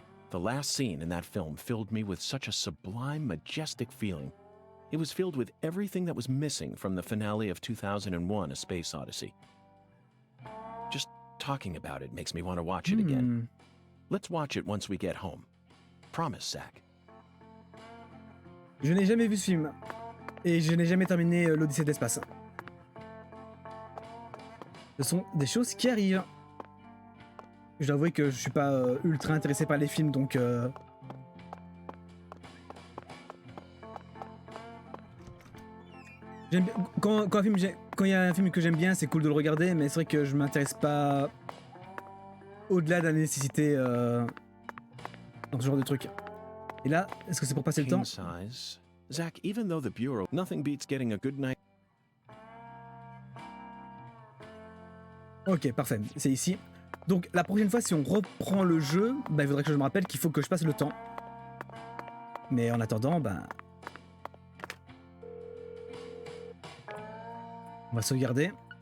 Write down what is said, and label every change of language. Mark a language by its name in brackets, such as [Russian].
[English] The last scene in that film filled me with such a sublime, majestic feeling. It was filled with everything that was missing from the finale of 2001: A Space Odyssey. Just talking about it makes me want to watch it again. Let's watch it once we get home. Promise, Zach. [French] Je n'ai jamais vu ce film. Et je n'ai jamais terminé l'Odyssée de l'espace. Ce sont des choses qui arrivent. Je dois avouer que je suis pas ultra intéressé par les films, donc... Quand il y a un film que j'aime bien, c'est cool de le regarder, mais c'est vrai que je m'intéresse pas au-delà de la nécessité dans ce genre de truc. Et là, est-ce que c'est pour passer le temps? [English] Zach, even though the Bureau, nothing beats getting a good night. [French] Ok, parfait, c'est ici. Donc la prochaine fois, si on reprend le jeu, bah, il faudrait que je me rappelle qu'il faut que je passe le temps. Mais en attendant, bah... on va sauvegarder.